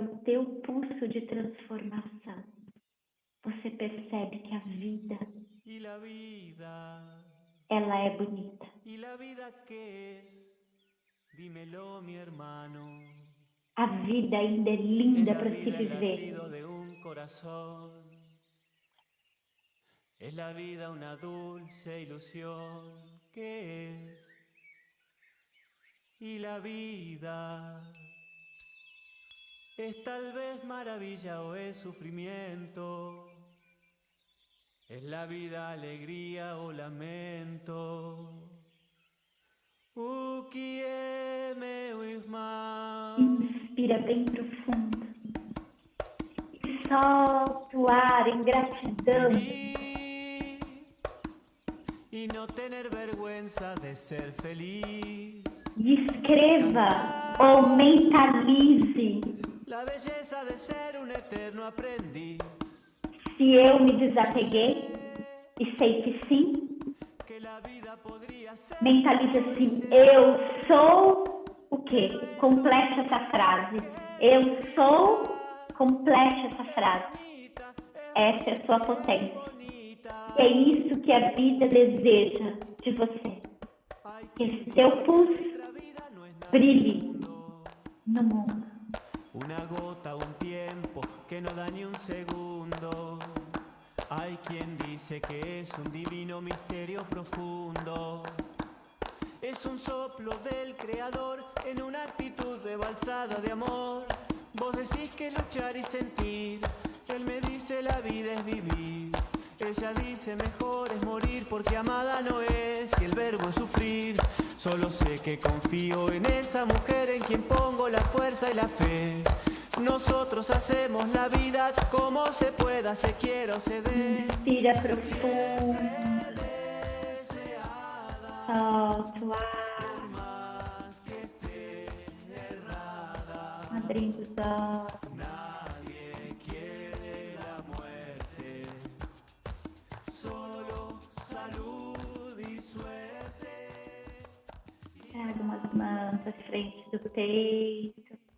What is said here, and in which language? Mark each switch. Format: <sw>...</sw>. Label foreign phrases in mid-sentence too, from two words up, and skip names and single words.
<pt>o teu pulso de transformação, você percebe que a vida, ela é bonita. A vida ainda é linda para se viver.</pt> <es>Es la vida una dulce ilusión que es. Y la vida es tal vez maravilla o es sufrimiento. Es la vida alegría o lamento. Ukieme uisma.</es> <pt>Inspira bem profundo. E solta o ar em gratidão.</pt> <es>Y no tener vergüenza de ser feliz.</es> <pt>E escreva ou mentalize.</pt> <es>La belleza de ser un eterno aprendiz.</es> <pt>Se eu me desapeguei e sei que sim, mentalize assim, eu sou o quê? Complete essa frase. Eu sou, complete essa frase. Essa é a sua potência. E é isso que a vida deseja de você. Que esse teu pulso brilhe no mundo.</pt> <es>Una gota, un tiempo que no da ni un segundo. Hay quien dice que es un divino misterio profundo. Es un soplo del creador en una actitud rebalsada de amor. Vos decís que luchar y sentir. Él me dice la vida es vivir. Ella dice mejor es morir porque amada no es y el verbo es sufrir. Solo sé que confío en esa mujer en quien pongo la fuerza y la fe. Nosotros hacemos la vida como se pueda, se quiera o se dé.</es> <pt>Inspira profundo. Solta o ar. Abrindo os olhos. Traga umas mãos à frente do peito.</pt>